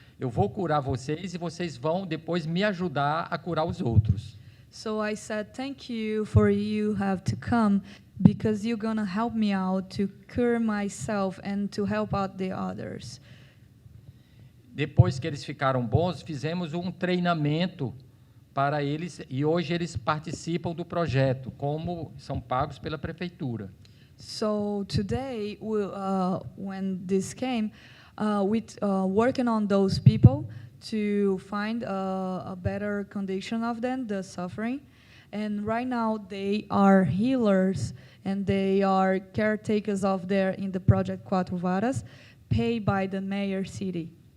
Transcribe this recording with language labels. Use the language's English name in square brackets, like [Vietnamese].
[Portuguese] Eu vou curar vocês e vocês vão depois me ajudar a curar os outros. [English] So I said, thank you for you have to come, because you're going to help me out to cure myself and to help out the others. [Portuguese] Depois que eles ficaram bons, fizemos um treinamento para eles e hoje eles participam do projeto, como são pagos pela prefeitura. [English] So today, when this came, working on those people to find a better condition of them, the suffering. And right now they are healers and they are caretakers of in the project Quatro Varas, paid by the mayor city.